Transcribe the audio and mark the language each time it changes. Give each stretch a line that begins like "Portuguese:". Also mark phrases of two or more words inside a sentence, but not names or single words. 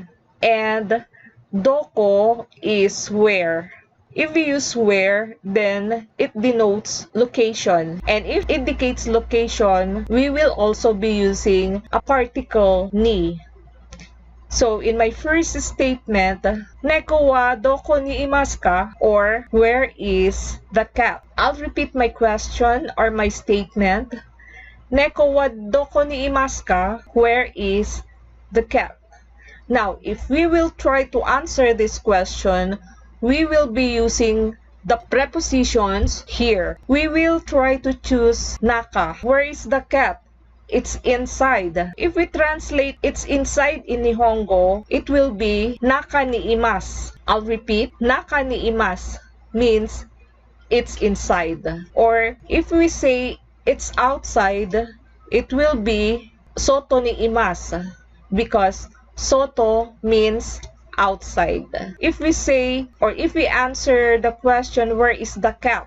English: And doko is where. If we use where, then it denotes location. And if it indicates location, we will also be using a particle ni. So in my first statement,
Japanese: 猫はどこにいますか?
English: Or where is the cat? I'll repeat my question or my statement.
Japanese: 猫はどこにいますか?
English: Where is the cat? Now, if we will try to answer this question, we will be using the prepositions here. We will try to choose naka. Where is the cat? It's inside. If we translate it's inside in Nihongo, it will be
Japanese: 中にいます.
English: I'll repeat,
Japanese: 中にいます
English: means it's inside. Or if we say it's outside, it will be
Japanese: 外にいます
English: because soto means outside. If we say, or if we answer the question, where is the cat?